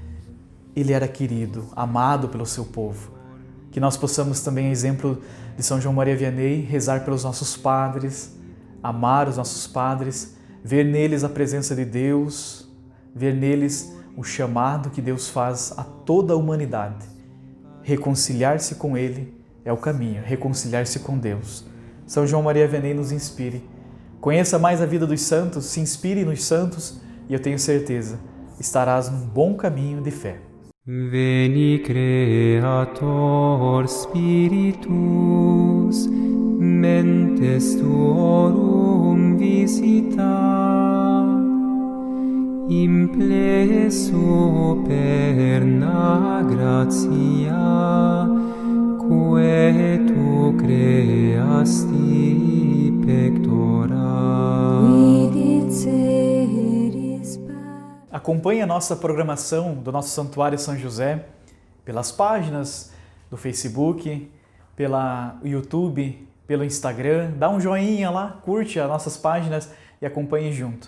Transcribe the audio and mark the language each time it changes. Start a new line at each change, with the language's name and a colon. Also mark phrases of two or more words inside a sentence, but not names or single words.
Portuguese: Ele era querido, amado pelo seu povo. Que nós possamos também, exemplo de São João Maria Vianney, rezar pelos nossos padres, amar os nossos padres, ver neles a presença de Deus, ver neles o chamado que Deus faz a toda a humanidade. Reconciliar-se com Ele é o caminho, reconciliar-se com Deus. São João Maria Vianney nos inspire. Conheça mais a vida dos santos, se inspire nos santos e eu tenho certeza, estarás num bom caminho de fé.
Latin: Veni Creator Spiritus mentes tuorum visita, impleso perna gratia, quae tu creasti pectora.
Portuguese: Acompanhe a nossa programação do nosso Santuário São José pelas páginas do Facebook, pela YouTube, pelo Instagram. Dá um joinha lá, curte as nossas páginas e acompanhe junto.